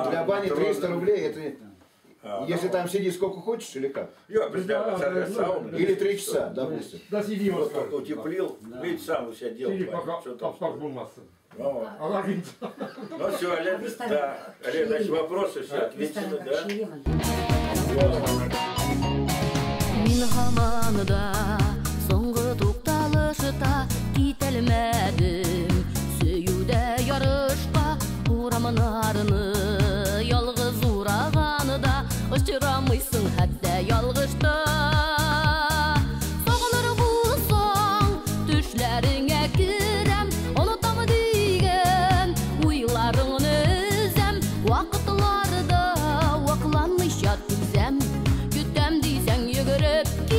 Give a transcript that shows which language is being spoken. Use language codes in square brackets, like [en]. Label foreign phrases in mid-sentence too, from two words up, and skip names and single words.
[ru] Для бани 300 рублей, это если там сидеть сколько хочешь или как? Я представляю, сауну. Или 3 часа, допустим. Да сиди, Вот вот только утеплил, видите, сам у себя делал. сиди, пока Что там? обстак был масса. Ну, А лагерь. ну все, Олег, да. Олег, значит, вопросы все ответили, да? [tt] Мин хаманында соңғы тукталышта кителмәдем сөюдә ярышка урамын арыны ялгыз ураганында очрамыйсың хәтта ялгышта сагыныр булсаң төшләреңә керәм онытам дигән уйларыңны өзәм вакытларда вакланмыйча түзәм көтәм дисәң йөгереп